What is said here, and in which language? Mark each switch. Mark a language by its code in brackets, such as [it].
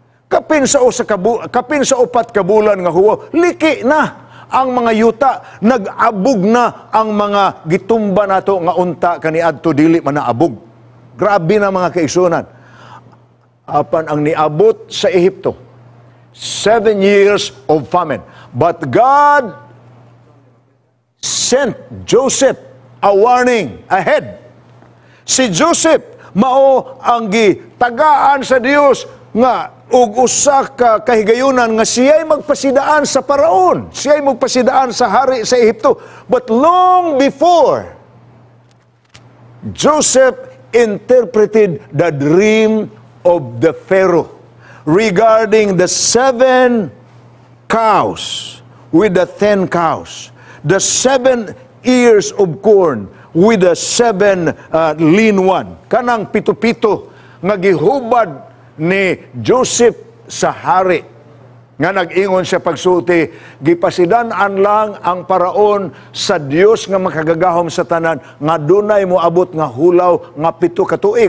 [ceb] Kapin sa upat ka bulan nga huwa, liki na ang mga yuta. Nag-abog na ang mga gitumba nato nga unta kaniadto dili man naabog. Grabe na mga kaigsunan. Apan ang niabot sa Ehipto, [en] 7 years of famine. But God sent Joseph a warning ahead. [ceb] Si Joseph mao ang gitagaan sa Dios nga ug usa ka kahigayunan nga siya'y magpasidaan sa Paraon, siya'y magpasidaan sa hari sa Ehipto. [en] But long before, Joseph interpreted the dream of the Pharaoh regarding the 7 cows with the 10 cows. The 7 ears of corn with the 7 lean one. [ceb] Kanang pito-pito nga gihubad ni Joseph sa hari. Nga nag-ingon siya pagsulti, gipasidan-an lang ang Paraon sa Dios nga makagagahom sa tanan, nga dunay mo abot nga hulaw nga 7 ka tuig.